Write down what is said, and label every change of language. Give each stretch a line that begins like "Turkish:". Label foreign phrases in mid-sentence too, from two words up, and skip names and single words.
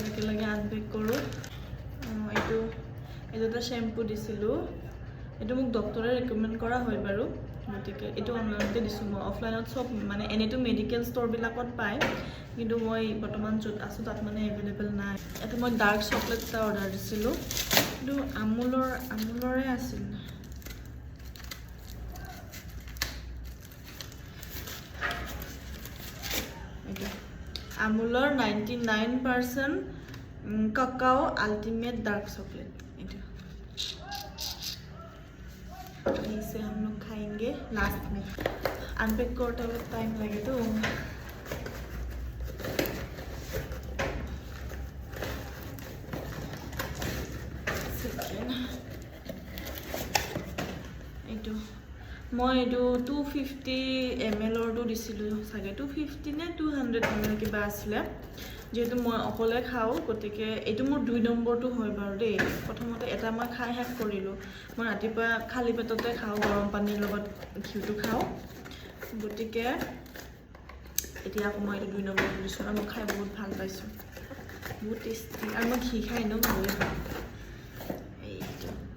Assamese: একেলগে আনপেক কৰোঁ এইটো এটা শ্বেম্পু দিছিলোঁ এইটো মোক ডক্টৰে ৰেকমেণ্ড কৰা হয় বাৰু গতিকে এইটো অনলাইনতে দিছোঁ মই অফলাইনত চব মানে এনেতো
English: medical stores
Assamese: পায় কিন্তু মই বৰ্তমান য'ত আছোঁ তাত মানে এভেইলেবল নাই এটা মই
English: dark chocolate
Assamese: এটা অৰ্ডাৰ দিছিলোঁ কিন্তু আমুলৰে আছিল
English: আমুলৰ 99% কাকাও ultimate dark chocolate
Hindi: इसे हम लोग खाएंगे लास्ट में अनपैक करते हुए टाइम लगे तो
Assamese: মই এইটো 250 ml অৰটো দিছিলোঁ চাগে 250 নে 200 ml কিবা আছিলে যেহেতু মই অকলে খাওঁ গতিকে এইটো মোৰ 2 নম্বৰটো হয় বাৰু দেই প্ৰথমতে এটা মই খাই শেষ কৰিলোঁ মই ৰাতিপুৱা খালী পেটতে খাওঁ গৰম পানীৰ লগত ঘিউটো খাওঁ গতিকে এতিয়া আকৌ মই এইটো 2 নম্বৰটো দিছোঁ আৰু মই খাই বহুত ভাল পাইছোঁ বহুত টেষ্টি আৰু মই ঘি খাই এনেও ভালেই পাওঁ এইটো